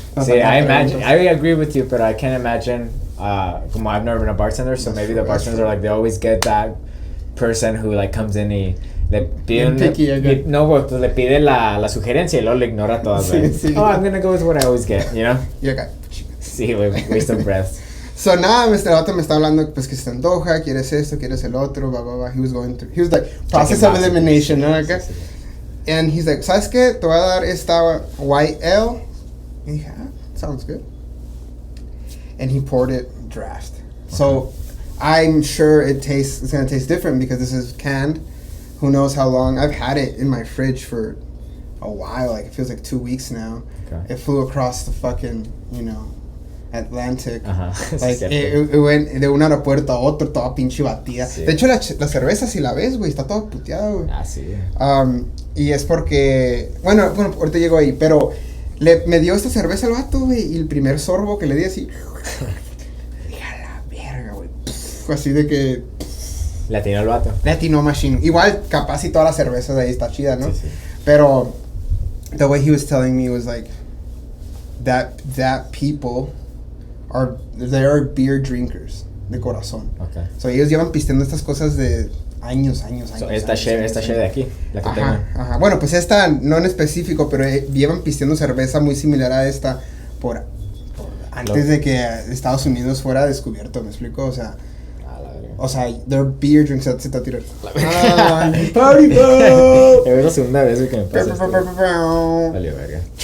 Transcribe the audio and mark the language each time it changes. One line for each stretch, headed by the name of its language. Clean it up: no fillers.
English: See, I agree with you, but I can't imagine, como I've never been a bartender, so maybe the bartenders are like, they always get that person who like comes in
Spanish: y le pide le pide la sugerencia y luego le ignora todas, sí.
English: Oh, I'm gonna go with what I always get, you know?
Spanish: Y acá.
English: Sí, waste of breath.
Spanish: So nada, el vato me está hablando, pues que se te antoja, quieres esto, quieres el otro, blah, blah, blah.
English: He was like, process of elimination,
Spanish: ¿no? Acá. Sí.
English: And he's like,
Spanish: ¿sabes qué? Te voy a dar esta white ale. Y dije,
English: sounds good. And he poured it draft. Okay. So I'm sure it's gonna taste different because this is canned. Who knows how long? I've had it in my fridge for a while. Like it feels like 2 weeks now. Okay. It flew across the fucking, Atlantic. Like it went
Spanish: de un aeropuerto a otro, toda pinche batida. Sí. De hecho, la cerveza, si la ves, güey, está toda puteada, güey. Sí. Y es porque, bueno, ahorita llego ahí, pero me dio esta cerveza al vato, güey, y el primer sorbo que le di así, dije, a la verga, güey, así de que... Le atinó el vato. Le atinó machine. Igual, capaz y toda la cerveza de ahí está chida, ¿no? Sí.
English: Pero, the way he was telling me was like, that people they are beer drinkers,
Spanish: de corazón.
English: Okay.
Spanish: So, ellos llevan pisteando estas cosas de... años. So, esta cheve de aquí, la que tengo. Ajá. Bueno, pues esta no en específico, pero llevan pisteando cerveza muy similar a esta por antes de que Estados Unidos fuera descubierto, ¿me explico? O sea,
English: they're beer drinks.
Spanish: Se te tira. Party go. Es la segunda vez que me pasa esto. Vale, verga.